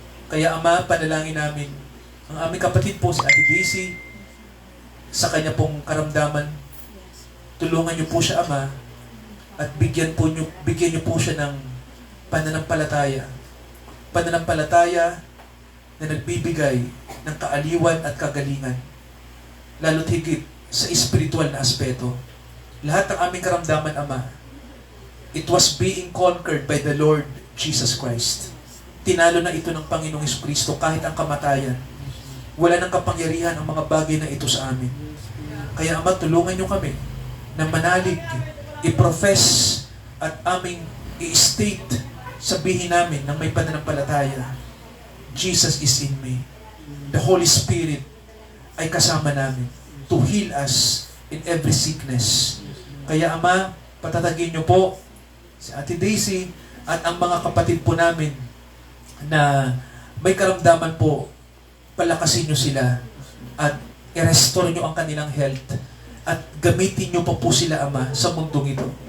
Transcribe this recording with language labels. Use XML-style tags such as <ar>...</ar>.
<tl>Kaya, Ama, panalangin namin ang aming kapatid po si Ate Daisy sa kanya pong karamdaman. Tulungan niyo po siya, Ama, at bigyan niyo po siya ng pananampalataya. Pananampalataya na nagbibigay ng kaaliwan at kagalingan. Lalo't higit sa espiritual na aspeto. Lahat ng aming karamdaman, Ama,</tl> <en>it was being conquered by the Lord Jesus Christ.</en> <tl>Tinalo na ito ng Panginoong Jesucristo kahit ang kamatayan. Wala nang kapangyarihan ang mga bagay na ito sa amin. Kaya, Ama, tulungan niyo kami na manalig, i-profess at aming i-state, sabihin namin ng may pananampalataya,</tl> <en>Jesus is in me. The Holy Spirit</en> <tl>ay kasama namin</tl> <en>to heal us in every sickness.</en> <tl>Kaya, Ama, patatagin niyo po si Ate Daisy at ang mga kapatid po namin na may karamdaman po, palakasin niyo sila at i-restore niyo ang kanilang health at gamitin niyo pa po sila, Ama, sa mundong ito.</tl>